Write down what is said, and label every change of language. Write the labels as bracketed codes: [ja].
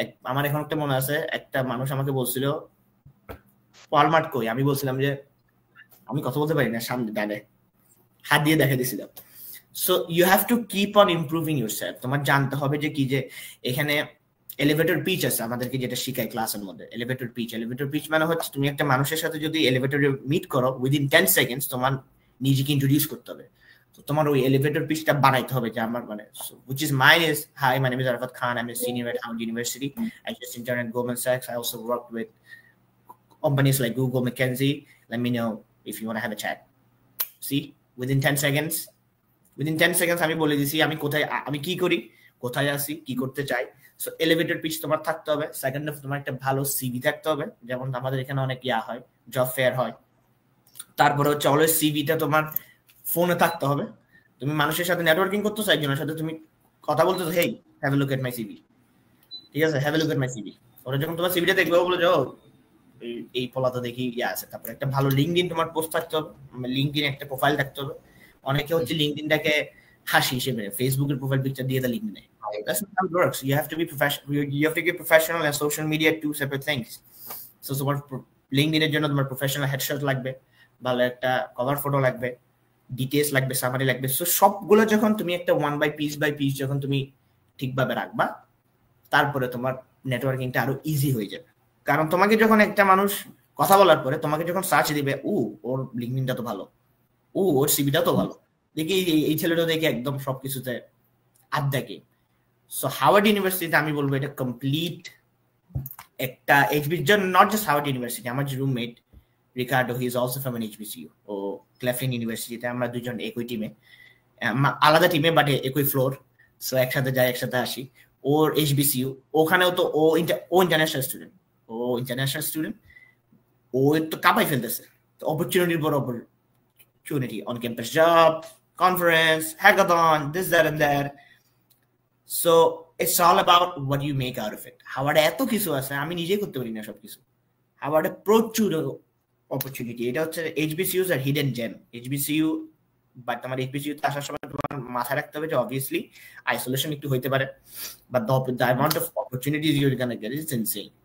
[bn] আমার এখন একটা মনে আছে, একটা মানুষ আমাকে বলছিল ওয়ালমার্ট কই, আমি বলছিলাম যে আমি কথা বলতে পারি না, সামনে দাঁড়ায় হাত দিয়ে দেখা দিয়েছিলাম। [en] So you have to keep on improving yourself. [bn] তোমার জানতে হবে যে কি, যে এখানে এলিভেটর পিচ আছে আমাদেরকে, যেটা শিখায় ক্লাসের মধ্যে। এলিভেটর পিচ মানে হচ্ছে তুমি একটা মানুষের সাথে যদি এলিভেটরে মিট করো, উইদিন 10 সেকেন্ডস তোমার নিজেকে ইন্ট্রোডিউস করতে হবে। তো তোমার ওই এলিভেটর পিচটা বানাইতে হবে, যে আমার মানে [en] which is mine is, hi, my name is Arafat Khan, I'm a senior at Harvard University, I just interned at Goldman Sachs, I also worked with companies like Google, McKinsey, let me know if you want to have a chat. See, within 10 seconds [bn] আমি বলে দিছি আমি কোথায়, আমি কি করি, কোথায় আছি, কি করতে চাই। সো এলিভেটর পিচ তোমার থাকতে হবে। সেকেন্ড অফ তোমার একটা ভালো সিভি থাকতে হবে, যেমন আমাদের এখানে অনেক ইয়া হয়, জব ফেয়ার হয়। তারপরে হচ্ছে অলওয়েজ সিভিটা তোমার ফোনে থাকতে হবে। তুমি মানুষের সাথে নেটওয়ার্কিং করতেছো, একজনের সাথে তুমি কথা বলতেছো, [en] hey have a look at my CV, [bn] ঠিক আছে, [en] Have a look at my CV. [bn] ওরা যখন তোমার সিভিটা দেখবে বলে যাও এই পলাতে দেখি ইয়া আছে। তারপরে একটা ভালো লিঙ্কডইন তোমার পোস্ট থাকতে হবে, লিঙ্কডইন একটা প্রোফাইল থাকতে হবে। অনেকে হচ্ছে লিঙ্কডইনটাকে হাসি হিসেবে ফেসবুকের প্রোফাইল পিকচার দিয়ে দেয় লিঙ্কডইনে। [en] That's not how it works. You have to be professional. You have to get professional and social media, two separate things. [bn] So তোমার লিঙ্কডইনের জন্য তোমার প্রফেশনাল হেডশট লাগবে, ভালো একটা কভার ফটো লাগবে, ডিটেইলস লাগবে, সামারি লাগবে। সো সবগুলো যখন তুমি একটা বাই পিস যখন তুমি ঠিকভাবে রাখবা, তারপরে তোমার নেটওয়ার্কিংটা আরো ইজি হয়ে যাবে। কারণ তোমাকে যখন একটা মানুষ কথা বলার পরে তোমাকে যখন সার্চ দিবে, ওর লিঙ্কডইনটা তো ভালো, ওর সিভিটা তো ভালো, দেখি এই ছেলেটা দেখে একদম সবকিছুতে আপ দেখে। সো হার্ভার্ড ইউনিভার্সিটিতে আমি বলবো এটা কমপ্লিট একটা [en] not just Howard University, [bn] আমার যে roommate Ricardo, [en] he is also from an HBCU [bn] ও ক্লেফলিন ইউনিভার্সিটিতে, আমরা দুজন একই টিমে, আলাদা টিমে বাট একই ফ্লোর, সো একসাথে যাই একসাথে আসি। ওর HBCU, ওখানেও তো ও ইন্টারন্যাশনাল স্টুডেন্ট, ও তো কাঁপাই ফেলতেছে, তো অপরচুনিটির বড় opportunity, [en] on campus job, conference, hackathon, this, that and that. So it's all about what you make out of it. [bn] হাওয়ার্ডে এত কিছু আছে, আমি নিজেই করতে পারি না সবকিছু। হাওয়ার্ডে প্রচুর অপরচুনিটি, এটা হচ্ছে HBCUs আর hidden gem. HBCU, but তোমার HBCU তে আসার সময় তোমার মাথায় রাখতে হবে যে অবভিয়াসলি আইসোলেশন একটু হইতে পারে, [en] But the amount of opportunities you can get is insane.